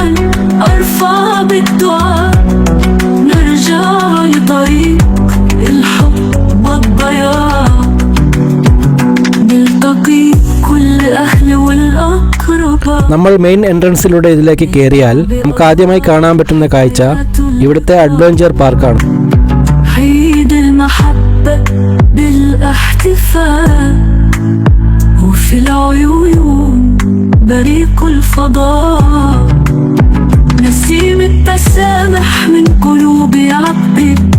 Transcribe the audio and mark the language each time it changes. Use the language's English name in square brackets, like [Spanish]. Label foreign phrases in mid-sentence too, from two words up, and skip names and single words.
[Malayalam] നമ്മൾ [English] main entranceലൂടെ [Malayalam] ഇതിലേക്ക് കയറിയാൽ നമുക്ക് ആദ്യമായി കാണാൻ പറ്റുന്ന കാഴ്ച ഇവിടുത്തെ [English] adventure parkആണ്. [Arabic] بالاحتفال وفي العيون بريق الفضاء نسيم التسامح من قلوب يعبر